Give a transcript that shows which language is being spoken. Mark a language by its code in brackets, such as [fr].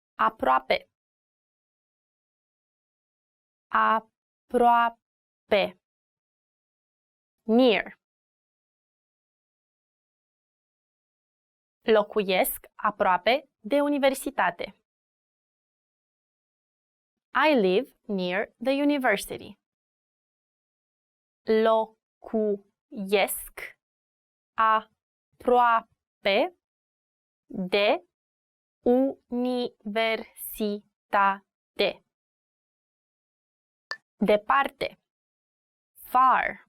[ro] Aproape. Aproape. [en] Near. [ro] Locuiesc aproape de universitate. [en] I live near the university. [ro] Locuiesc aproape de universitate. Departe. [en] Far.